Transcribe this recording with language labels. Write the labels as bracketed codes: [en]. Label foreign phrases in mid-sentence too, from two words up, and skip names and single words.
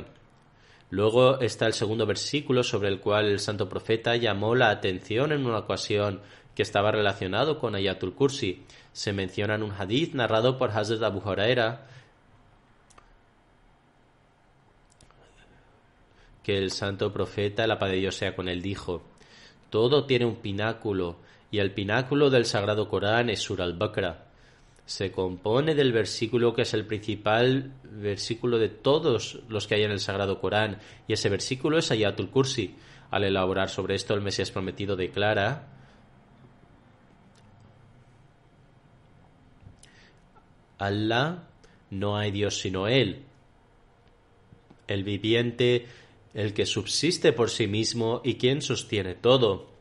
[es] Luego está el segundo versículo sobre el cual el santo profeta llamó la atención en una ocasión que estaba relacionado con Ayatul Kursi. Se menciona en un hadith narrado por Hazrat Abu Huraira que el santo profeta, la paz de Dios sea con él, dijo: todo tiene un pináculo, y el pináculo del Sagrado Corán es Surah al-Baqarah. Se compone del versículo que es el principal versículo de todos los que hay en el Sagrado Corán, y ese versículo es Ayatul Kursi. Al elaborar sobre esto, el Mesías prometido declara: Allah, no hay Dios sino Él, el viviente, el que subsiste por sí mismo y quien sostiene todo.